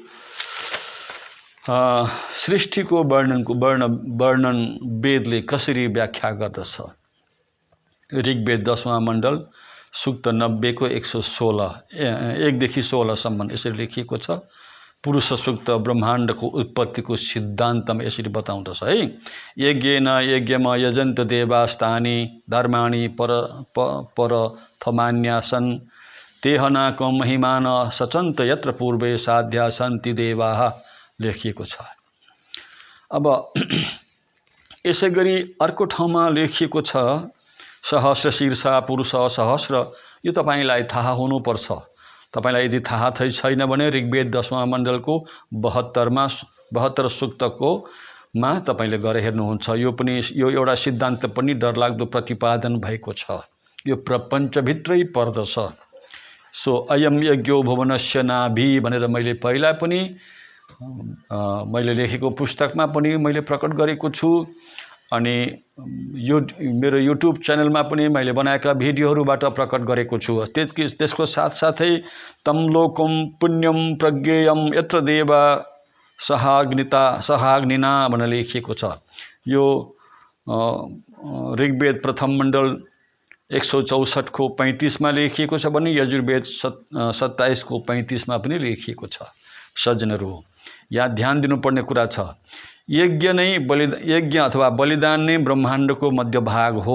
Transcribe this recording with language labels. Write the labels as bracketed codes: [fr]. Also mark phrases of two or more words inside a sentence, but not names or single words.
[ne] सृष्टिको वर्णन वेदले कसरी व्याख्या गर्दछ? ऋग्वेद 10वां मण्डल सूक्त 90 को 116 1 देखि 16 सम्म यसरी लेखिएको छ। पुरुष सूक्त ब्रह्माण्डको उत्पत्तिको सिद्धान्तमा यसरी बताउँदछ है। [sa] यज्ञेन यज्ञम यजन्त देवास्तानि धर्माणि परथमान्यासन् तेहनाको महिमान सचन्त यत्र पूर्वे साध्या सन्ति देवाः [ne] लेखिएको छ। अब यसै गरी अर्को ठाउँमा लेखिएको छ [sa] सहस्र शीर्षा पुरुष सहस्र। [ne] यो तपाईँलाई थाहा हुनुपर्छ। तपाईँलाई यदि थाहा छैन भने ऋग्वेद 10वां मण्डलको 72 सूक्तको मा तपाईँले गएर हेर्नुहुन्छ। यो एउटा सिद्धान्त पनि डरलाग्दो प्रतिपादन भएको छ। यो प्रपञ्चभित्रै पर्दछ। [sa] सो अयम यज्ञो भुवनस्य नाभि [ne] भनेर मैले पहिला पनि मैले लेखेको पुस्तकमा पनि मैले प्रकट गरेको छु। अनि यो मेरो युट्युब च्यानलमा पनि मैले बनाएका भिडियोहरूबाट प्रकट गरेको छु। त्यसको साथसाथै [sa] तम लोकम पुण्यम प्रज्ञेयम यत्र देवा सहाग्निना [ne] भनेर लेखिएको छ। यो ऋग्वेद प्रथम मण्डल 164 को 35 मा लेखिएको छ भने यजुर्वेद 27 को 35 मा पनि लेखिएको छ। सज्जनहरू, यहाँ ध्यान दिनुपर्ने कुरा छ। यज्ञ अथवा बलिदान नै ब्रह्माण्डको मध्यभाग हो।